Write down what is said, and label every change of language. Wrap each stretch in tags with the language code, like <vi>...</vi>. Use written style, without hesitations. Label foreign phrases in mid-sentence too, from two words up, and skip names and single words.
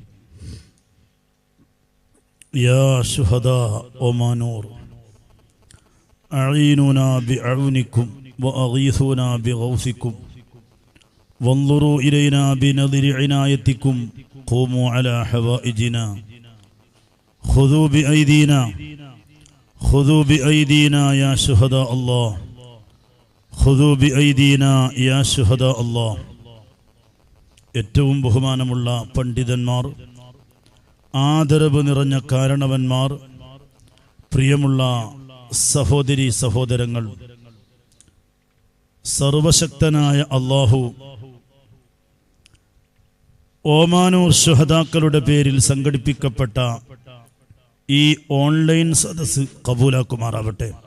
<ar>يا شهداء ومانور أعيننا بعونكم وأغيثونا بغوثكم وانظروا إلينا بنظر عنايتكم. قوموا على حوائجنا. خذوا بأيدينا. خذوا بأيدينا يا شهداء الله. خذوا بأيدينا يا شهداء الله.</ar> <ml>ഏറ്റവും ബഹുമാനമുള്ള പണ്ഡിതന്മാർ, ആദരവ് നിറഞ്ഞ കാരണവന്മാർ, പ്രിയമുള്ള സഹോദരി സഹോദരങ്ങൾ, സർവശക്തനായ അല്ലാഹു ഓമാനൂർ ശുഹദാക്കളുടെ പേരിൽ സംഘടിപ്പിക്കപ്പെട്ട ഈ ഓൺലൈൻ സദസ്സ് കബൂലാക്കുമാറാവട്ടെ.</ml>